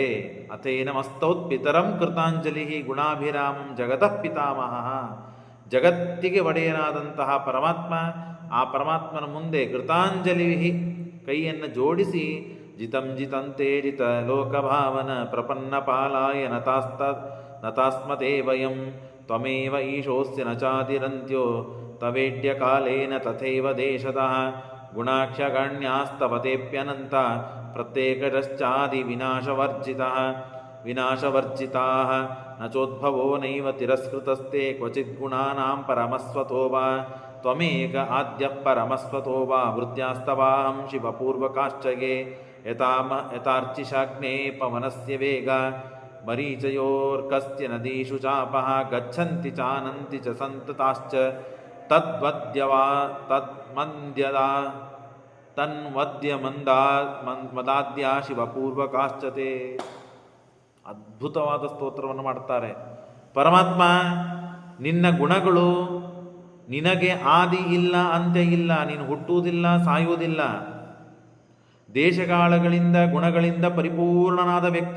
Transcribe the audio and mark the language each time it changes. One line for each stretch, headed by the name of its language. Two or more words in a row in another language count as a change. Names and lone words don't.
Sanskrit: ಅಥೇನ ಮಸ್ತೌತ್ ಪಿತರಂ ಕೃತಾಂಜಲಿ ಗುಣಾಭಿರಾಮಂ ಜಗತಃ ಪಿತಾಮಹ.
Kannada: ಜಗತ್ತಿಗೆ ಒಡೆಯನಾದಂತಹ ಪರಮಾತ್ಮ, ಆ ಪರಮಾತ್ಮನ ಮುಂದೆ ಕೃತಾಂಜಲಿ ಕೈಯನ್ನು ಜೋಡಿಸಿ
Sanskrit: ಜಿತಂ ಜಿತಂತೆ ಜಿತ ಲೋಕಭಾವನ ಪ್ರಪನ್ನ ಪಾಲಾಯ ನತಾಸ್ಮತೆ ವಯಂ ತ್ವಮೇವ ಈಶೋಸ್ಯ ನ ಚಾತಿರಂತ್ಯೋ ತವೇಡ್ಯ ಕಾಲೇನ ತಥೈವ ದೇಶತಃ ಗುಣಾಖ್ಯಗಣ್ಯಾಸ್ತವತೆಪ್ಯನಂತ ಪ್ರತ್ಯೇಕಶ್ಚಾದಿ ವಿನಾಶವರ್ಜಿತಾಃ ನ ಚೋದ್ಭವೋ ನೈವ ತಿರಸ್ಕೃತಸ್ತೆ ಕ್ವಚಿತ್ ಗುಣಾನಾಂ ಪರಮಸ್ವತೋ ವಾ ತ್ವಮೇಕ ಆದ್ಯಃ ಪರಮಸ್ವತೋ ವಾ ವೃತ್ಯಾಸ್ತವಾಹಂ ಶಿವಪೂರ್ವಕಾಶ್ಚಯೇ ಯಥಾರ್ಚಿಷಾಗ್ನೇ ಪವನಸ್ಯ ವೇಗ ಮರೀಚಯೋರ್ಕಸ್ಯ ನದೀಷು ಚಾಪಃ ಗಚ್ಚಂತಿ ಚಾನಂತಿ ಚ ಸಂತತಾಶ್ಚ ಮದಾದ್ಯಾ ಶಿವಪೂರ್ವಕಾಶ್ಚತೆ.
Kannada: ಅದ್ಭುತವಾದ ಸ್ತೋತ್ರವನ್ನು ಮಾಡ್ತಾರೆ. ಪರಮಾತ್ಮ, ನಿನ್ನ ಗುಣಗಳು, ನಿನಗೆ ಆದಿ ಇಲ್ಲ, ಅಂತ್ಯ ಇಲ್ಲ, ನೀನು ಹುಟ್ಟುವುದಿಲ್ಲ, ಸಾಯುವುದಿಲ್ಲ, ದೇಶಕಾಲಗಳಿಂದ ಗುಣಗಳಿಂದ ಪರಿಪೂರ್ಣನಾದ ವ್ಯಕ್ತಿ.